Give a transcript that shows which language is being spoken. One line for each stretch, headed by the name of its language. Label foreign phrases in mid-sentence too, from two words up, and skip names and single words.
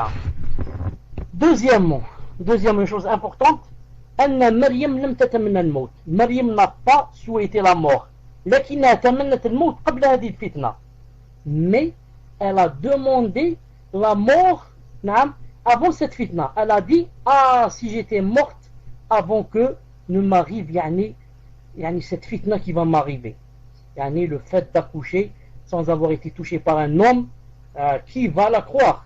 French: Deuxièmement, deuxième chose importante,
Arabic: أن مريم لم تتمنّ الموت.
French: Maryam n'a pas souhaité la mort.
Arabic: لكنها تمنت الموت قبل هذه الفتنة.
French: Mais elle a demandé la mort avant cette fitna. Elle a dit, ah, si j'étais morte avant que ne m'arrive cette fitna qui va m'arriver. Le fait d'accoucher sans avoir été touché par un homme, qui va la croire?